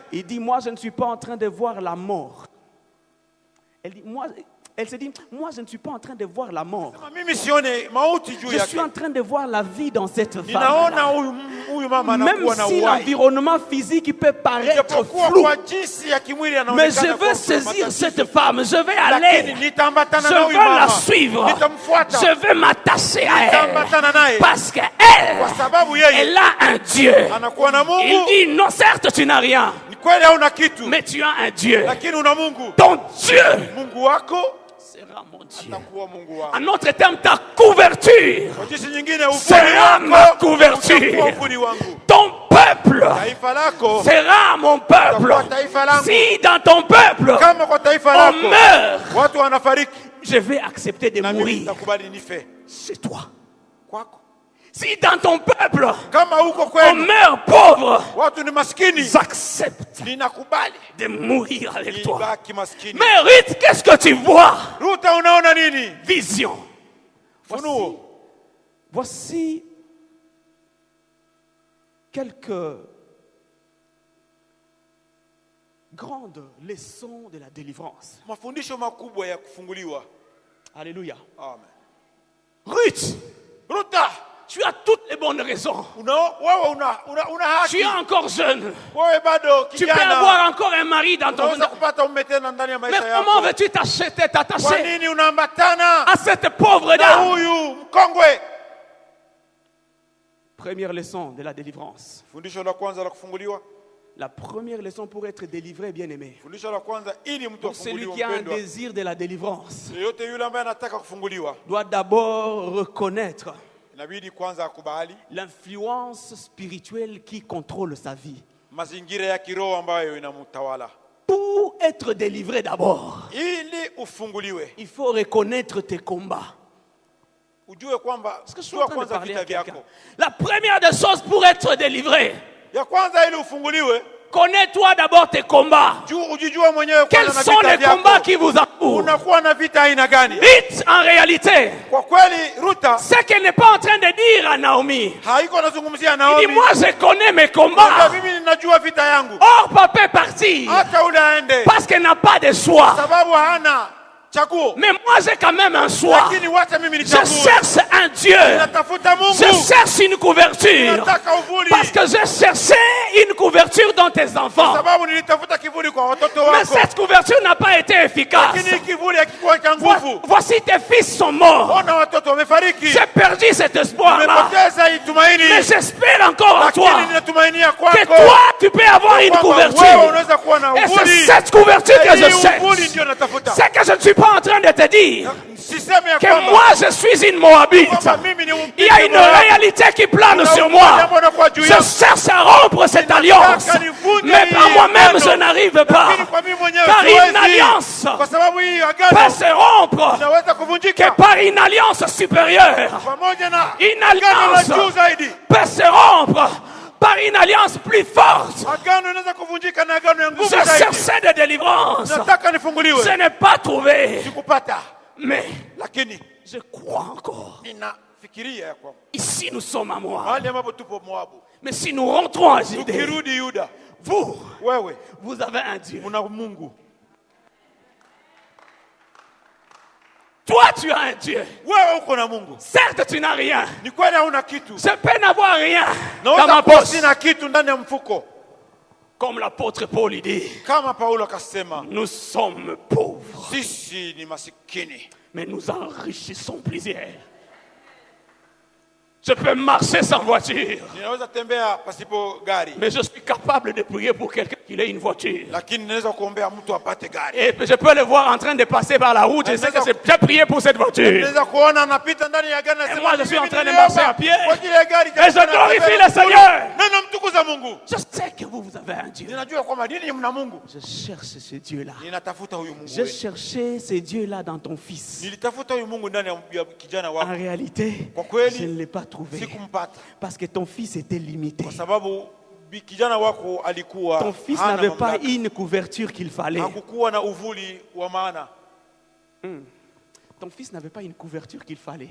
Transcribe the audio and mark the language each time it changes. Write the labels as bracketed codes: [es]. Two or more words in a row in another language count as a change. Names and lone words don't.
[fr] Il dit, moi je ne suis pas en train de voir la mort. Elle se dit, moi je ne suis pas en train de voir la mort. [sw] Mimi sione mauti juu [fr] Je suis en [sw] yake. [fr] train de voir la vie dans cette [sw] Ninaona [fr] femme. [sw] huyu mama [fr] Même [sw] anakuwa na [fr] si [sw] uhai. [fr] l'environnement physique peut paraître [sw] Japokuwa [fr] flou. [sw] kwa jinsi ya kimwili [fr] Mais je [sw] anaonekana [fr] veux [sw] kuwa [fr] saisir [sw] matatizo. [fr] cette femme. Je vais [sw] Lakini [fr] aller. [sw] nitaambatana na [fr] Je [sw] huyu [fr] veux la [sw] mama. [fr] suivre. [sw] Nitamfuata. [fr] Je veux m'attacher à elle. [sw] Nitaambatana naye. [fr] Parce qu'elle, [sw] Kwa sababu yeye [fr] elle a un Dieu. [sw] anakuwa na [fr] Il [sw] Mungu. [fr] dit, non, certes, tu n'as rien. [sw] Ni kweli hauna kitu, [fr] Mais tu as un Dieu. [sw] lakini una Mungu. [fr] Ton Dieu [sw] Mungu wako [fr] sera mon Dieu. [sw] atakuwa Mungu wako. [fr] En autre terme, ta couverture [sw] Kwa jinsi nyingine, uvuli [fr] sera ma [sw] wako [fr] couverture. [sw] utakuwa uvuli wangu. [fr] Ton peuple [sw] Taifa lako [fr] sera mon peuple. [sw] utakuwa taifa langu. [fr] Si dans ton peuple, [sw] Kama kwa taifa [fr] on [sw] lako [fr] meurt, [sw] watu wanafariki, [fr] je vais accepter de [sw] na mimi [fr] mourir [sw] nitakubali nife [fr] chez toi. [sw] kwako. [fr] Si dans ton peuple, [sw] Kama huko [fr] on [sw] kwenu [fr] meurt pauvre, [sw] watu ni maskini, [fr] j'accepte [sw] ninakubali [fr] de mourir avec toi. [sw] nibaki maskini. [fr] Mais Ruth, qu'est-ce que tu vois? [sw] Ruta, unaona nini? [fr] Vision. [sw] Funuo. [fr] Voici quelques grandes leçons de la délivrance. [sw] Mafundisho makubwa ya kufunguliwa. [fr] Alléluia. [sw] Amen. [fr] Ruth, [sw] Ruta, [fr] tu as toutes les bonnes raisons. [sw] wewe una haki. [fr] Tu es encore jeune. [sw] Wewe bado [fr] Tu peux [sw] kijana. [fr] avoir encore un mari dans ton... [sw] Unaweza kupata mume tena ndani ya [fr] Mais [sw] maisha [fr] comment [sw] yako. [fr] veux-tu [sw] Kwa [fr] t'attacher [sw] nini unaambatana [fr] à cette pauvre [sw] na [fr] dame? [sw] huyu mkongwe? [fr] Première leçon de la délivrance. [sw] Fundisho la kwanza la kufunguliwa. [fr] La première leçon pour être délivré, bien-aimé. [sw] Fundisho la kwanza ili mtu [fr] Pour celui [sw] afunguliwe [fr] qui a un [sw] mpendwa. [fr] désir de la délivrance, [sw] Yeyote yule ambaye anataka kufunguliwa [fr] doit d'abord reconnaître [sw] inabidi kwanza akubali [fr] l'influence spirituelle qui contrôle sa vie. [sw] mazingira ya kiroho ambayo inamtawala. [fr] Pour être délivré d'abord, [sw] Ili ufunguliwe, [fr] il faut reconnaître tes combats. [sw] ujue kwamba [fr] Est-ce que je suis en [sw] jua [fr] train de [sw] kwanza [fr] parler à [sw] vita [fr] quelqu'un? [sw] vyako. [fr] La première des choses pour être délivré, [sw] Ya kwanza ili ufunguliwe, [fr] connais-toi d'abord tes combats. [sw] ujijua mwenyewe [fr] Quels [sw] kwanza na [fr] sont [sw] vita [fr] les combats [sw] vyako. [fr] qui vous entourent? [sw] Unakuwa na vita aina gani? [fr] Vite, en réalité, [sw] Kwa kweli Ruta [fr] ce qu'elle n'est pas en train de dire à Naomi. [sw] haiko nazungumzia [fr] Il [sw] Naomi. [fr] dit, moi je connais mes [sw] Kwamba [fr] combats. [sw] mimi ninajua vita yangu. [fr] Or, papa est parti [sw] Hata ule aende. [fr] parce qu'elle n'a pas de choix. [sw] Sababu hana chaguo. [fr] Mais moi j'ai quand même un choix. [sw] Lakini wacha mimi [fr] Je [sw] nichague. [fr] cherche un Dieu. [sw] Natafuta Mungu. [fr] Je cherche une couverture. [sw] Nataka uvuli. [fr] Parce que j'ai cherché une couverture dans tes [sw] Kwa [fr] enfants. [sw] sababu nilitafuta kivuli kwa watoto [fr] Mais [sw] wako, [fr] cette couverture n'a pas été efficace. [sw] lakini kivuli hakikuwa cha nguvu. [fr] Voici tes fils sont morts. [sw] Ona watoto wamefariki, [fr] J'ai perdu cet espoir-là. [sw] umepoteza hii tumaini, [fr] Mais j'espère encore en [sw] lakini [fr] toi [sw] ninatumainia [fr] que [sw] kwako [fr] toi, tu peux avoir une [sw] kwamba wewe [fr] couverture. [sw] unaweza kuwa na [fr] Et c'est [sw] uvuli. [fr] cette couverture que je [sw] Hii uvuli [fr] cherche. [sw] ndio natafuta. [fr] C'est que je ne suis pas en train de te dire [sw] Siseme ya [fr] que [sw] kwamba [fr] moi je suis une Moabite. [sw] kwamba mimi ni [fr] Il y a une réalité qui plane sur moi. Je cherche à rompre cette alliance. Mais par moi-même, je n'arrive pas. Car une alliance [sw] kwa sababu hii [fr] peut [sw] agano [fr] se rompre [sw] inaweza [fr] que [sw] kuvunjika [fr] par une alliance supérieure. [sw] pamoja na [fr] Une [sw] agano la [fr] alliance [sw] juu zaidi. [fr] peut se rompre par une alliance plus forte. [sw] Agano inaweza kuvunjika na agano ya nguvu [fr] Je [sw] zaidi. [fr] cherchais de délivrance. [sw] Nataka nifunguliwe, [fr] Je n'ai pas trouvé. [sw] sikupata, [fr] Mais [sw] lakini [fr] je crois encore. [sw] ninafikiria ya kwamba [fr] Ici, nous sommes à Moab. [sw] mahali ambapo tupo Moabu, [fr] Mais si nous rentrons à Judée, [sw] tukirudi Yuda, [fr] vous [sw] wewe [fr] avez un Dieu. [sw] una Mungu, [fr] Toi, tu as un Dieu. [sw] wewe uko na Mungu. [fr] Certes, tu n'as rien. [sw] Ni kweli hauna kitu, [fr] Je peux n'avoir rien dans [sw] naweza [fr] ma [sw] kuwa [fr] poche. [sw] sina kitu ndani ya mfuko, [fr] Comme l'apôtre Paul il dit, [sw] kama Paulo akasema, [fr] nous sommes pauvres, [sw] sisi ni masikini, [fr] mais nous enrichissons plusieurs. Je peux marcher sans voiture, [sw] ninaweza tembea pasipo gari, [fr] mais je suis capable de prier pour quelqu'un qui ait une voiture. [sw] lakini naweza kuombea mtu apate gari. [fr] Et je peux le voir en train de passer par la route. Je sais que j'ai prié pour cette voiture. [sw] Naweza kuona anapita ndani ya gari, nasema, [fr] moi, je suis en [sw] mimi [fr] train de [sw] niliomba [fr] marcher à pied. [sw] kwa ajili ya gari, [fr] Et je glorifie le Seigneur. [sw] na namtukuza Mungu. [fr] Je sais que vous avez un Dieu. [sw] Ninajua kwamba nini mna Mungu. [fr] Je cherche ce Dieu-là. [sw] Ninatafuta huyu Mungu [fr] J'ai [sw] wenu. [fr] cherché ce Dieu-là dans ton fils. [sw] Nilitafuta huyu Mungu ndani ya kijana [fr] En [sw] wako, [fr] réalité, [sw] Kwa kweli, [fr] je ne l'ai pas trouvé. [sw] sikumpata [fr] Parce que ton fils était limité. [sw] kwa sababu kijana wako alikuwa [fr] Ton fils [sw] hana [fr] n'avait pas [sw] mamlaka. [fr] une couverture qu'il fallait. [sw] Hakukuwa na uvuli wa maana. [fr] Ton fils n'avait pas une couverture qu'il fallait.